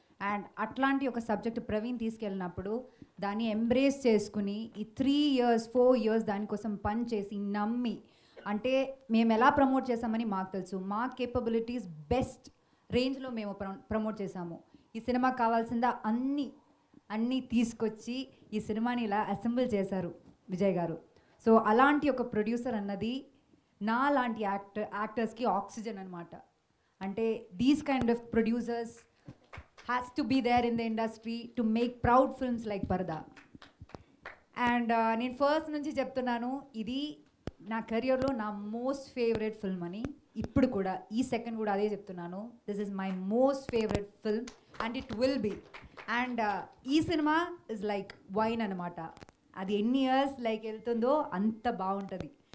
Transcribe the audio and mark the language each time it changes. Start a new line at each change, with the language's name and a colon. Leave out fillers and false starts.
Telugu: And అట్లాంటి ఒక subject Praveen తీసుకెళ్ళినప్పుడు దాన్ని ఎంబ్రేస్ చేసుకుని ఈ 3 years 4 years దానికోసం పని చేసి నమ్మి, అంటే మేము ఎలా ప్రమోట్ చేసామని మాకు తెలుసు, మా కేపబిలిటీస్ బెస్ట్ రేంజ్లో మేము ప్రమోట్ చేసాము. ఈ సినిమాకి కావాల్సిందా అన్నీ తీసుకొచ్చి ఈ సినిమాని ఇలా అసెంబుల్ చేశారు విజయ్ గారు. సో అలాంటి ఒక ప్రొడ్యూసర్ అన్నది నా లాంటి యాక్టర్స్కి ఆక్సిజన్ అనమాట.
English: అంటే these kind of producers has to be there in the industry to make proud films like Parda.
Telugu: And నేను ఫస్ట్ నుంచి చెప్తున్నాను, ఇది నా కెరియర్లో నా మోస్ట్ ఫేవరెట్ ఫిల్మ్ అని. ఇప్పుడు కూడా ఈ సెకండ్ కూడా అదే చెప్తున్నాను,
English: This is my most favourite film and it will be.
Telugu: And ఈ సినిమా
English: is like wine
Telugu: అనమాట. అది ఎన్ని ఇయర్స్ లైక్ వెళ్తుందో అంత బాగుంటుంది.